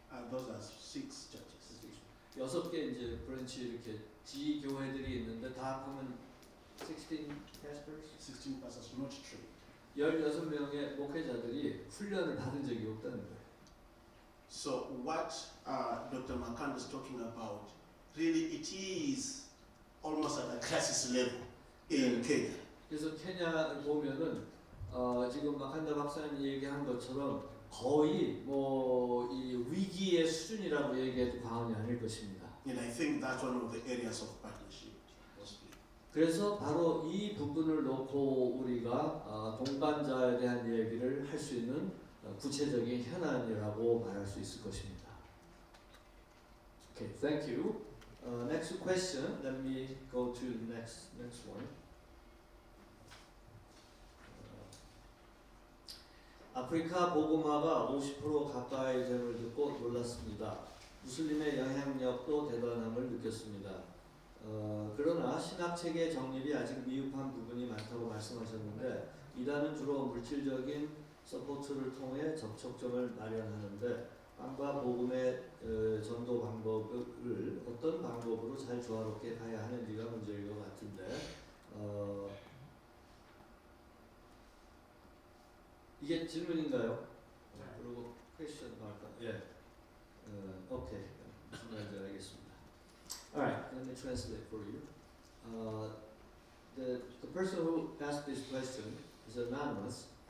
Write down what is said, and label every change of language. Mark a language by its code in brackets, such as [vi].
[en] Those are 6 churches. [ko] 6개 이제 브랜치 이렇게 지 교회들이 있는데 다 합하면 [en] 16 pastors? 16 pastors not trained. [ko] 16명의 목회자들이 훈련을 받은 적이 없다는 거예요. [en] So what Dr. Makanda is talking about, really it is almost at a crisis level in Kenya. [ko] 그래서 케냐를 보면은 지금 마칸다 박사님 얘기한 것처럼 거의 이 위기의 수준이라고 얘기해도 과언이 아닐 것입니다. [en] And I think that's one of the areas of partnership. Possibly. [ko] 그래서 바로 이 부분을 놓고 우리가 동반자에 대한 얘기를 할 수 있는 구체적인 현안이라고 말할 수 있을 것입니다. [en] Okay, thank you. Next question. Let me go to the next one. [ko] 아프리카 보고마가 50% 가까이 됨을 듣고 놀랐습니다. 무슬림의 영향력도 대단함을 느꼈습니다. 그러나 신학체계 정립이 아직 미흡한 부분이 많다고 말씀하셨는데 이단은 주로 물질적인 서포트를 통해 접촉점을 마련하는데 빵과 복음의 전도 방법을 어떤 방법으로 잘 조화롭게 가야 하는지가 문제일 것 같은데 이게 질문인가요? 그리고 퀘스천 할까? 예. 오케이. 무슨 말인지 알겠습니다. [en] Alright, let me translate for you. The person who asked this question is anonymous.